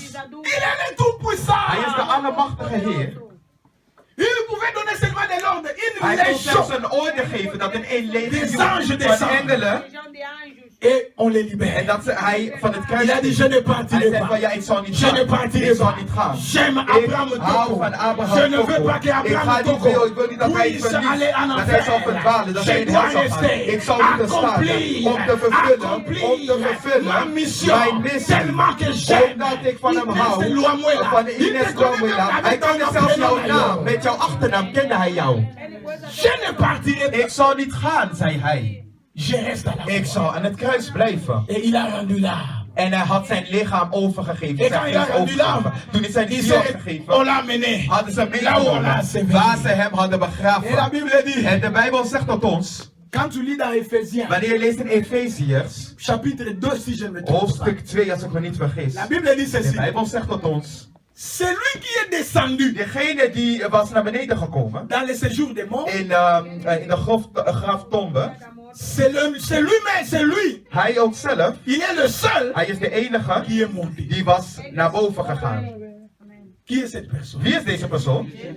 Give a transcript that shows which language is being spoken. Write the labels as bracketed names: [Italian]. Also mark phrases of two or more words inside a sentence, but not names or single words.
[French] Il est le tout-puissant. [Dutch] Hij is de Allermachtige Heer. [French] Il pouvait donner seulement de l'ordre. [Dutch] Hij [French] Il [Dutch] kon [French] les [Dutch] zelfs [French] choque. [Dutch] een oordeel geven dat een [French] Des [Dutch] legioen [French] anges [Dutch] van [French] descendent. [Dutch] engelen [French] Et on les [Dutch] en [French] libère. [Dutch] dat hij van het kruis [French] Il a dit, je ne [Dutch] hij [French] partirai [Dutch] zei [French] pas. [Dutch] van ja, ik zal niet [French] Je ne [Dutch] gaan. [French] partirai [Dutch] Ik zal [French] pas. [Dutch] niet gaan. [French] J'aime [Dutch] Ik [French] Abraham [Dutch] hou [French] Toko. [Dutch] van Abraham [French] Je ne veux [Dutch] Toko. [French] pas que [Dutch] Ik ga [French] Abraham [Dutch] niet veel, ik wil [French] Toko [Dutch] niet dat hij [French] puisse aller en [Dutch] dat hij zal [French] enfer. [Dutch] verdwalen, dat hij [French] Je [Dutch] in hel [French] dois [Dutch] zal gaan. [French] rester. [Dutch] Ik zal moeten staan [French] Accomplir. [Dutch] om te vervullen [French] Ma mission. [Dutch] mijn missie. [French] Tellement que j'aime. [Dutch] Omdat ik van hem hou, [French] Inès Luamuela. [Dutch] van [French] Il [Dutch] Ines [French] te connaît [Dutch] Luamuela. [French] même [Dutch] Hij [French] avec [Dutch] kan [French] ton [Dutch] zelfs jouw [French] prénom. [Dutch] naam, met jouw achternaam kende hij jou. [French] Je ne partirai pas. [Dutch] Ik zal niet gaan, zei hij. [French] Je reste à la [Dutch] Ik [French] croix. [Dutch] zal aan het kruis blijven. [French] Et il a rendu l'âme. [Dutch] En hij had zijn lichaam overgegeven. [French] Et [Dutch] Zijn [French] quand il a [Dutch] geest [French] rendu l'âme, [Dutch] overgegeven. Toen hij zijn [French] il [Dutch] ziel had [French] s'est- [Dutch] gegeven, [French] on l'a amené. [Dutch] hadden ze [French] Là où on l'a [Dutch] meegenomen [French] enseveli. [Dutch] waar ze hem hadden [French] Et la [Dutch] begraven. [French] Bible dit, [Dutch] En de Bijbel zegt tot ons, [French] quand tu lis dans Ephésiens, [Dutch] wanneer je leest in Efeziërs, [French] chapitre 2, si je ne me trompe pas, [Dutch] hoofdstuk 2, als ik me niet vergis. [French] la Bible dit [Dutch] De [French] ceci. [Dutch] Bijbel zegt tot ons, [French] Celui qui est descendu [Dutch] degene die was naar beneden gekomen, [French] dans le séjour des morts, [Dutch] in de graftombe, [French] c'est lui-même, c'est lui. [Dutch] hij ook zelf, [French] Il est le seul [Dutch] hij is de enige [French] qui est monté. [Dutch] die was naar boven gegaan. [French] Qui est cette personne? [Dutch] Wie is deze persoon?